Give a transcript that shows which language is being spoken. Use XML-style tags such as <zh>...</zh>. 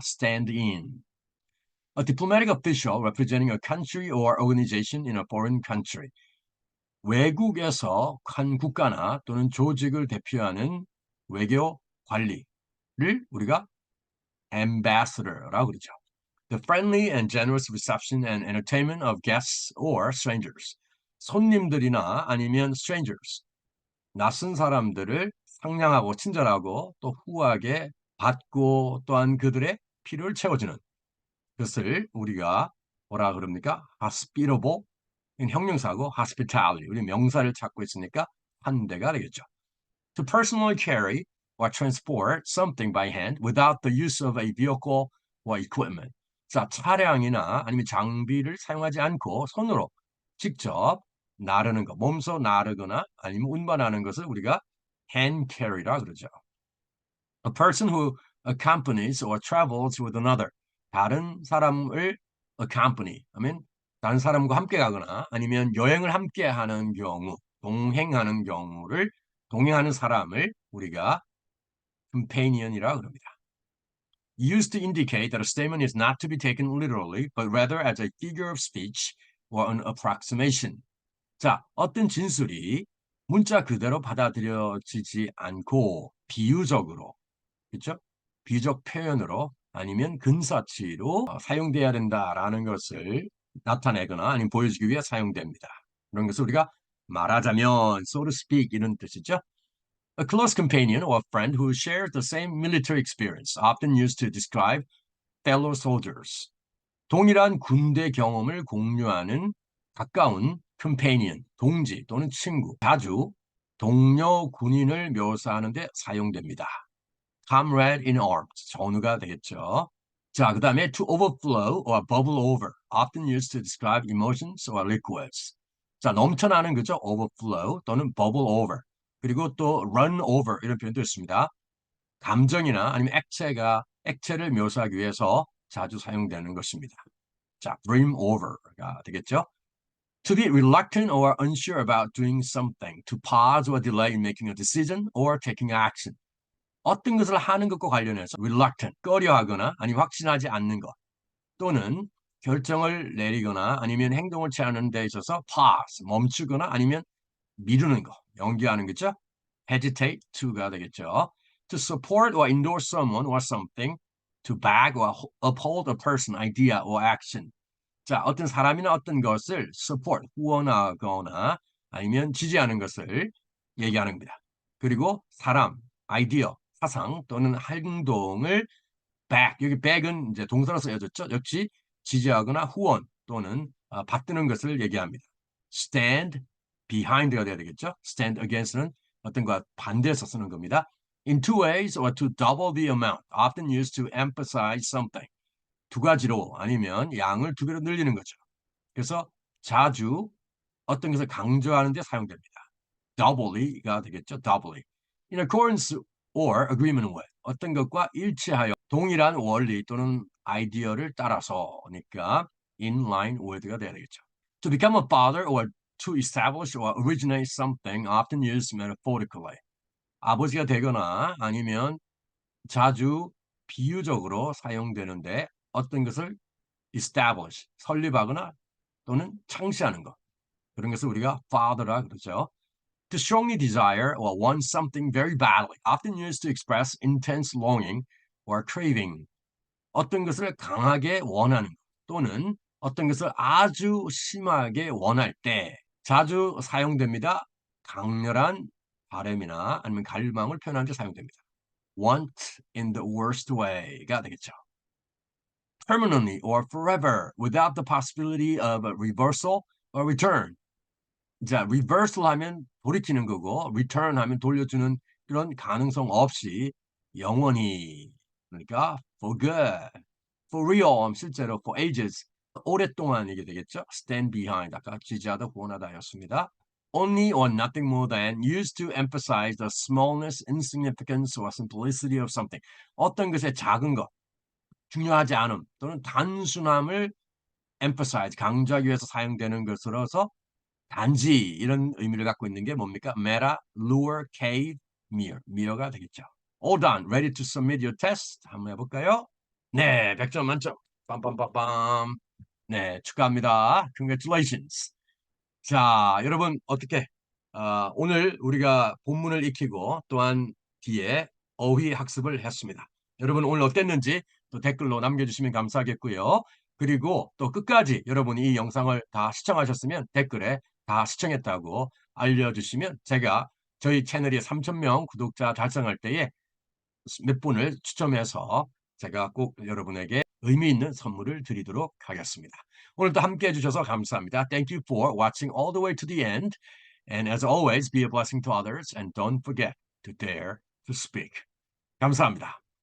<en>stand-in. A diplomatic official representing a country or organization in a foreign country.</en> <ko>외국에서 한 국가나 또는 조직을 대표하는 외교 관리를 우리가 ambassador라고 그러죠.</ko> <en>The friendly and generous reception and entertainment of guests or strangers.</en> <ko>손님들이나 아니면 strangers. 낯선 사람들을 상냥하고 친절하고 또 후하게 받고 또한 그들의 필요를 채워주는 것을 우리가 뭐라 그럽니까? hospitable, 형용사고 hospitality, 우리 명사를 찾고 있으니까 환대가 되겠죠.</ko> <en>To personally carry or transport something by hand without the use of a vehicle or equipment.</en> <ko>자, 차량이나 아니면 장비를 사용하지 않고 손으로 직접 나르는 것, 몸소 나르거나 아니면 운반하는 것을 우리가 hand carry라 그러죠.</ko> <en>A person who accompanies or travels with another.</en> <ko>다른 사람을 accompany 하면 다른 사람과 함께 가거나 아니면 여행을 함께 하는 경우, 동행하는 경우를 동행하는 사람을 우리가 companion이라고 그럽니다.</ko> <en>Used to indicate that a statement is not to be taken literally, but rather as a figure of speech or an approximation.</en> <ko>자, 어떤 진술이 문자 그대로 받아들여지지 않고 비유적으로, 그렇죠? 비유적 표현으로 아니면 근사치로 사용돼야 된다라는 것을 나타내거나 아니면 보여주기 위해 사용됩니다. 그런 것을 우리가 말하자면, so to speak 이런 뜻이죠.</ko> <en>A close companion or friend who shares the same military experience, often used to describe fellow soldiers.</en> <ko>동일한 군대 경험을 공유하는 가까운 companion, 동지 또는 친구, 자주 동료 군인을 묘사하는 데 사용됩니다. comrade in arms, 전우가 되겠죠. 자, 그 다음에</ko> <en>to overflow or bubble over, often used to describe emotions or liquids.</en> <ko>자, 넘쳐나는 거죠.</ko> <en>overflow 또는 bubble over.</en> <ko>그리고 또 run over 이런 표현도 있습니다. 감정이나 아니면 액체를 묘사하기 위해서 자주 사용되는 것입니다. 자, brim over가 되겠죠.</ko> <en>To be reluctant or unsure about doing something, to pause or delay in making a decision or taking action.</en> <ko>어떤 것을 하는 것과 관련해서 reluctant, 꺼려하거나 아니면 확신하지 않는 것 또는 결정을 내리거나 아니면 행동을 취하는 데 있어서 pause, 멈추거나 아니면 미루는 거, 연기하는 거죠. hesitate to가 되겠죠.</ko> <en>To support or endorse someone or something, to back or uphold a person, idea or action.</en> <ko>자, 어떤 사람이나 어떤 것을 support, 후원하거나 아니면 지지하는 것을 얘기하는 겁니다. 그리고 사람, 아이디어, 사상 또는 행동을 back, 여기 back은 이제 동사로 쓰여졌죠. 역시 지지하거나 후원 또는 받드는 것을 얘기합니다. stand behind가 돼야 되겠죠. stand against는 어떤 것 반대해서 쓰는 겁니다.</ko> <en>In two ways or to double the amount, often used to emphasize something.</en> <ko>두 가지로 아니면 양을 두 배로 늘리는 거죠. 그래서 자주 어떤 것을 강조하는 데 사용됩니다.</ko> <en>doubly가 되겠죠. doubly. In accordance or agreement with.</en> <ko>어떤 것과 일치하여 동일한 원리 또는 아이디어를 따라서니까 in line with가 돼야 되겠죠.</ko> <en>To become a father or to establish or originate something often used metaphorically.</en> <ko>아버지가 되거나 아니면 자주 비유적으로 사용되는데 어떤 것을 establish, 설립하거나 또는 창시하는 것. 그런 것을 우리가 father라 그러죠.</ko> <en>To strongly desire or want something very badly, often used to express intense longing or craving.</en> <ko>어떤 것을 강하게 원하는 것 또는 어떤 것을 아주 심하게 원할 때 자주 사용됩니다. 강렬한 바램이나 아니면 갈망을 표현하는 데 사용됩니다.</ko> <en>Want in the worst way가 되겠죠. Permanently or forever without the possibility of a reversal or return.</en> <ko>자, reversal 하면 돌이키는 거고 return 하면 돌려주는 그런 가능성 없이 영원히 그러니까 for good, for real 실제로 for ages 오랫동안 이게 되겠죠. stand behind 아까 지지하다 구원하다였습니다.</ko> <en>Only or nothing more than used to emphasize the smallness, insignificance or simplicity of something.</en> <ko>어떤 것의 작은 것, 중요하지 않음 또는 단순함을 emphasize 강조하기 위해서 사용되는 것으로서 단지 이런 의미를 갖고 있는 게 뭡니까?</ko> <en>meta, lure, cave, mirror가 되겠죠. All done. Ready to submit your test?</en> <ko>한번 해볼까요? 네, 100점 만점. 빰빰빰빰. 네, 축하합니다.</ko> <en>Congratulations.</en> <ko>자, 여러분 어떻게 오늘 우리가 본문을 익히고 또한 뒤에 어휘 학습을 했습니다. 여러분 오늘 어땠는지 또 댓글로 남겨주시면 감사하겠고요. 그리고 또 끝까지 여러분이 이 영상을 다 시청하셨으면 댓글에 다 시청했다고 알려주시면 제가 저희 채널이 3,000명 구독자 달성할 때에 몇 분을 추첨해서 제가 꼭 여러분에게 의미 있는 선물을 드리도록 하겠습니다. 오늘도 함께 해주셔서 감사합니다.</ko> <en>Thank you for watching all the way to the end. And as always, be a blessing to others and don't forget to dare to speak.</en> <ko>감사합니다.</ko>